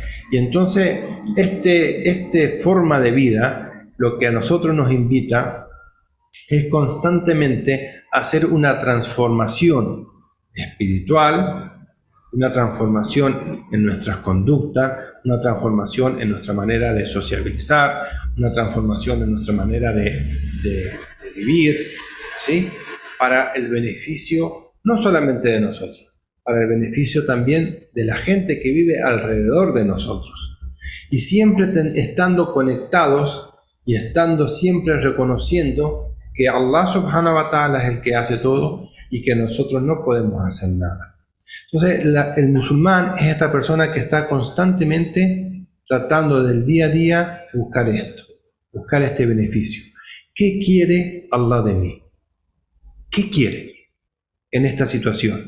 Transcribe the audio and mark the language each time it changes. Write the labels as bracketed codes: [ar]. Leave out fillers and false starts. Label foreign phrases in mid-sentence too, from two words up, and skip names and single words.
[es] Y entonces este forma de vida, lo que a nosotros nos invita es constantemente a hacer una transformación espiritual, una transformación en nuestras conductas, una transformación en nuestra manera de sociabilizar, una transformación en nuestra manera de vivir, ¿sí? Para el beneficio no solamente de nosotros, para el beneficio también de la gente que vive alrededor de nosotros. Y siempre estando conectados y estando siempre reconociendo que Allah [ar] سبحانه وتعالى [es] es el que hace todo y que nosotros no podemos hacer nada. Entonces, el musulmán es esta persona que está constantemente tratando del día a día buscar esto, buscar este beneficio. ¿Qué quiere Allah de mí? ¿Qué quiere en esta situación?